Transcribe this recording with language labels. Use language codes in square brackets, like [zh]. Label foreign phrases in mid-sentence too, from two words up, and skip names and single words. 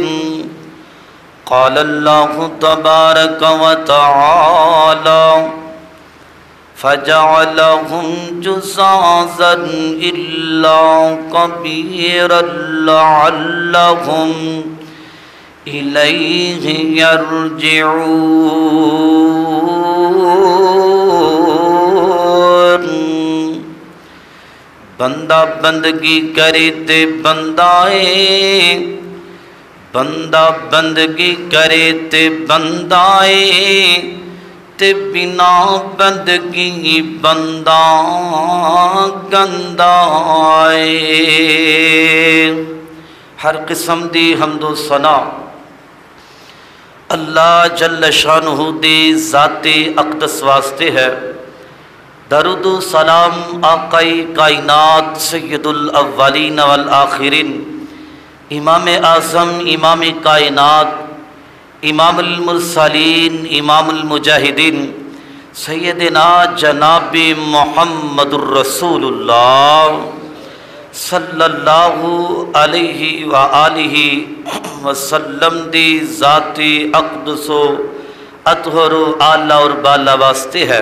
[ar] قال الله تبارك وتعالى فجعلهم جزازا إلا كبيرا لعلهم إليه يرجعون. [pa] بندہ بندگی کرے تے بندائے، بندہ بندگی کرے تے بندائے، تے بنا بندگی بندہ گندائے. ہر قسم دی حمد و ثنا اللہ جل شانہ دی ذات اقدس واسطے ہے. درود و سلام آقائے کائنات [ar] سید الاولین والآخرین، [pa] امام اعظم، امام کائنات، [ar] امام المرسلین، امام المجاہدین، [pa] سیدنا جناب محمد الرسول اللہ [ar] صلی اللہ علیہ وآلہ وسلم [pa] دی ذات اقدس و اطہر و اعلیٰ اور بالا واسطے ہے.